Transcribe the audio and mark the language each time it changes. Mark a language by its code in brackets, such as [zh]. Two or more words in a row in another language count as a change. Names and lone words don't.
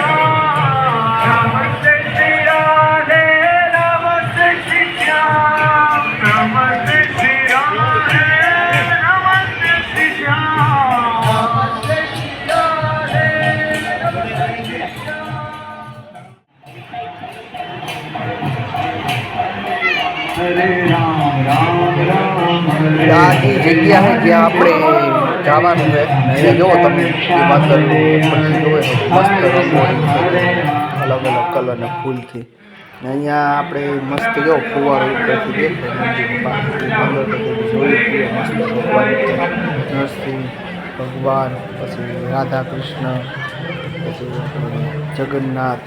[hi] श्याम, नमस्ते श्री राधे, नमस्ते श्री श्याम, नमस्ते श्री राधे, नमस्ते श्री श्याम, नमस्ते श्री राधे, नमस्ते श्री श्याम। [gu] હરે રામ રામ રામ હરે આ એ જગ્યા છે જ્યાં આપણે જવાનું છે અહીંયા જુઓ તમે એ માત્ર ઉપરથી જુઓ તો મસ્ત રંગોળી અલગ અલગ કલરના ફૂલથી ને અહીંયા આપણે મસ્ત જો ફુવારો ઉપરથી દેખાય મંદિરની પાસેથી અંદર તો જોયું કે મસ્ત ભગવાન નરસિંહ ભગવાન પછી રાધા કૃષ્ણ પછી જગન્નાથ